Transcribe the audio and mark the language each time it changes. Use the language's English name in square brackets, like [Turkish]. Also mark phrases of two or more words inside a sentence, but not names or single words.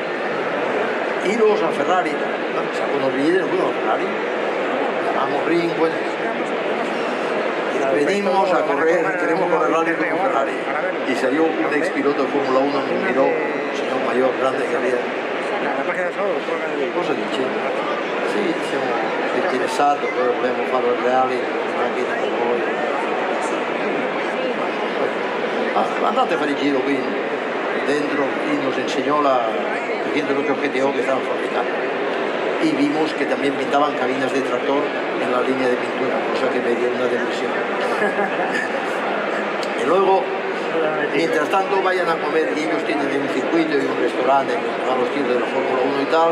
[Spanish] Iros a Ferrari, sacó unos billetes, nos fuimos a Ferrari, llamamos Ring, pues, y la venimos a correr, queremos correr rally con un Ferrari. Y salió un ex piloto de Fórmula 1, me miró, un señor mayor, grande que había. [Italian] Cosa dice? Sì, siamo interessati, poi vogliamo fare il reale con macchina con voi. Andate a fare il giro qui dentro [Spanish] y nos enseñó la 308 GTO que estaban fabricando. Y vimos que también pintaban cabinas de tractor en la línea de pintura, cosa que me dio una depresión. Y luego, mientras tanto, vayan a comer, y ellos tienen un circuito y un restaurante a los tiros de la Fórmula 1 y tal.